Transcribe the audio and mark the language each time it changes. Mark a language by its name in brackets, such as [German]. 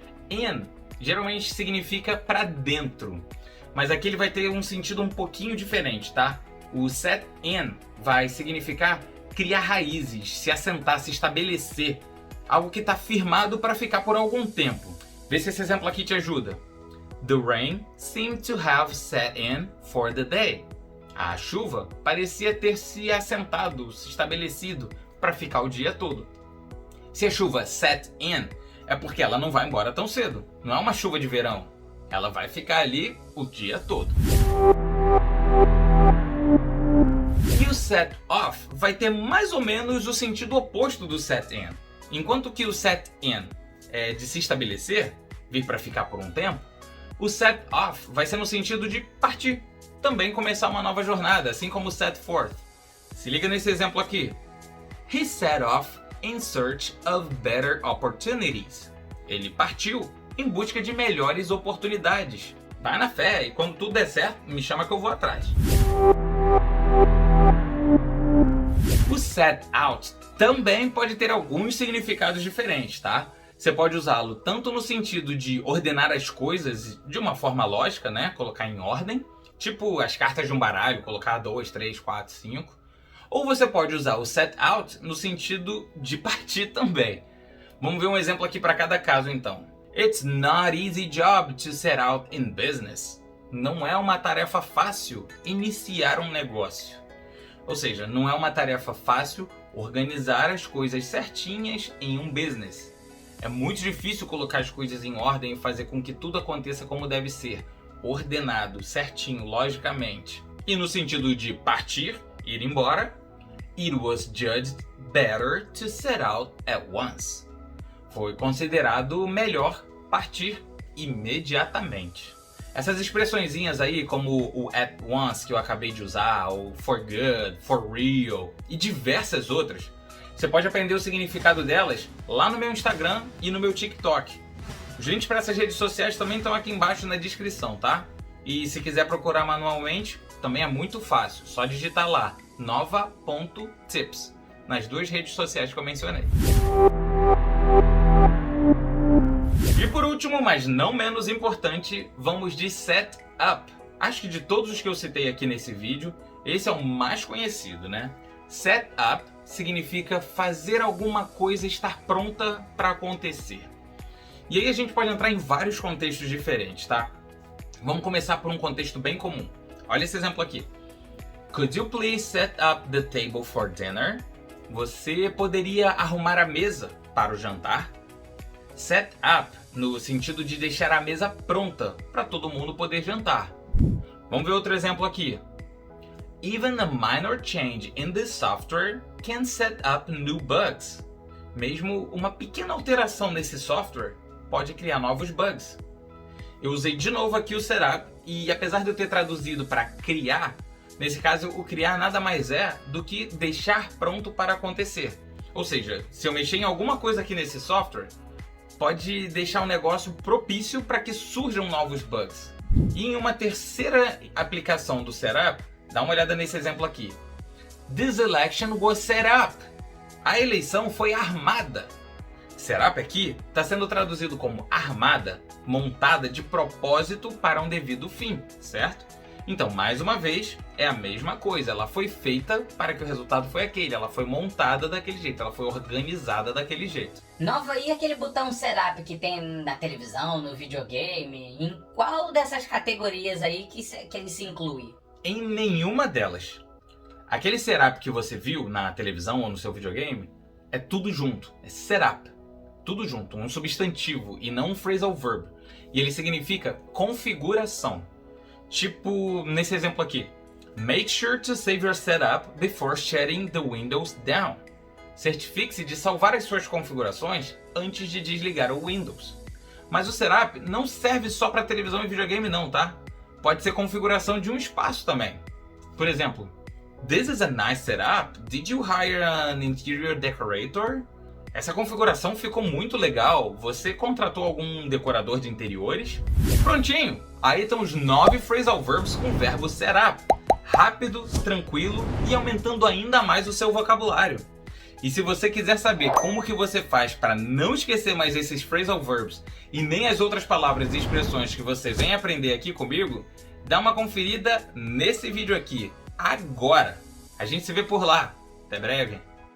[Portuguese] In geralmente significa para dentro, mas aqui ele vai ter um sentido um pouquinho diferente, tá? O set in vai significar criar raízes, se assentar, se estabelecer. Algo que está firmado para ficar por algum tempo. Vê se esse exemplo aqui te ajuda. [English] The rain seemed to have set in for the day. [Portuguese] A chuva parecia ter se assentado, se estabelecido para ficar o dia todo. Se a chuva set in, é porque ela não vai embora tão cedo. Não é uma chuva de verão. Ela vai ficar ali o dia todo. E o set off vai ter mais ou menos o sentido oposto do set in. Enquanto que o set in é de se estabelecer, vir para ficar por um tempo, o set off vai ser no sentido de partir, também começar uma nova jornada, assim como o set forth. Se liga nesse exemplo aqui. [English] He set off in search of better opportunities. [Portuguese] Ele partiu em busca de melhores oportunidades. Vai na fé e quando tudo der certo, me chama que eu vou atrás. O set out também pode ter alguns significados diferentes, tá? Você pode usá-lo tanto no sentido de ordenar as coisas de uma forma lógica, né? Colocar em ordem, tipo as cartas de um baralho, colocar 2, 3, 4, 5. Ou você pode usar o set out no sentido de partir também. Vamos ver um exemplo aqui para cada caso então. [English] It's not easy job to set out in business. [Portuguese] Não é uma tarefa fácil iniciar um negócio. Ou seja, não é uma tarefa fácil organizar as coisas certinhas em um business. É muito difícil colocar as coisas em ordem e fazer com que tudo aconteça como deve ser, ordenado, certinho, logicamente. E no sentido de partir, ir embora, [English] it was judged better to set out at once. [Portuguese] Foi considerado melhor partir imediatamente. Essas expressõezinhas aí, como o at once que eu acabei de usar, o for good, for real e diversas outras, você pode aprender o significado delas lá no meu Instagram e no meu TikTok. Os links para essas redes sociais também estão aqui embaixo na descrição, tá? E se quiser procurar manualmente, também é muito fácil. Só digitar lá, nova.tips, nas duas redes sociais que eu mencionei. E por último, mas não menos importante, vamos de set up. Acho que de todos os que eu citei aqui nesse vídeo, esse é o mais conhecido, né? Set up significa fazer alguma coisa estar pronta para acontecer. E aí a gente pode entrar em vários contextos diferentes, tá? Vamos começar por um contexto bem comum. Olha esse exemplo aqui. [English] Could you please set up the table for dinner? [Portuguese] Você poderia arrumar a mesa para o jantar? Set up no sentido de deixar a mesa pronta para todo mundo poder jantar. Vamos ver outro exemplo aqui. [English] Even a minor change in this software can set up new bugs. [Portuguese] Mesmo uma pequena alteração nesse software pode criar novos bugs. Eu usei de novo aqui o setup e apesar de eu ter traduzido para criar, nesse caso o criar nada mais é do que deixar pronto para acontecer. Ou seja, se eu mexer em alguma coisa aqui nesse software, pode deixar um negócio propício para que surjam novos bugs. E em uma terceira aplicação do setup, dá uma olhada nesse exemplo aqui. [English] This election was set up. [Portuguese] A eleição foi armada. Setup aqui está sendo traduzido como armada, montada de propósito para um devido fim, certo? Então, mais uma vez, é a mesma coisa. Ela foi feita para que o resultado foi aquele. Ela foi montada daquele jeito. Ela foi organizada daquele jeito. Nova, e aquele botão setup que tem na televisão, no videogame? Em qual dessas categorias aí que ele se inclui? Em nenhuma delas. Aquele setup que você viu na televisão ou no seu videogame é tudo junto. É setup. Tudo junto. Um substantivo e não um phrasal verb. E ele significa configuração. Tipo, nesse exemplo aqui. [English] Make sure to save your setup before shutting the windows down. [Portuguese] Certifique-se de salvar as suas configurações antes de desligar o Windows. Mas o setup não serve só para televisão e videogame não, tá? Pode ser configuração de um espaço também. Por exemplo, [English] This is a nice setup. Did you hire an interior decorator? [Portuguese] Essa configuração ficou muito legal. Você contratou algum decorador de interiores? Prontinho! Aí estão os 9 phrasal verbs com o verbo setup. Rápido, tranquilo e aumentando ainda mais o seu vocabulário. E se você quiser saber como que você faz para não esquecer mais esses phrasal verbs e nem as outras palavras e expressões que você vem aprender aqui comigo, dá uma conferida nesse vídeo aqui, agora. A gente se vê por lá. Até breve.